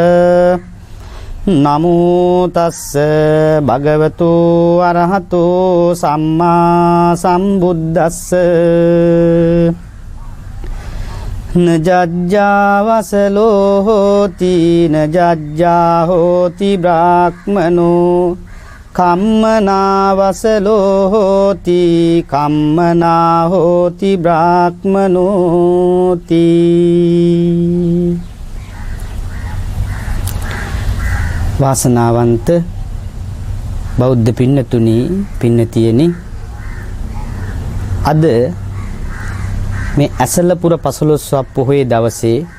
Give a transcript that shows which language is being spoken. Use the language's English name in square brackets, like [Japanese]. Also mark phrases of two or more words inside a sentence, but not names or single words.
[Pali] නමෝ තස්ස භගවතු අරහතෝ සම්මා සම්බුද්දස්ස නජ්ජා වසලෝ හෝති නජ්ජා හෝති බ්‍රාහ්මනෝ කම්මනා වසලෝ හෝති කම්මනා හෝති බ්‍රාහ්මනෝති. [Sinhala] වාසනාවන්ත බෞද්ධ පින්නතුනි පින්නතියනි, අද මේ ඇසලපුර පසළොස්වක පොහොය දවසේ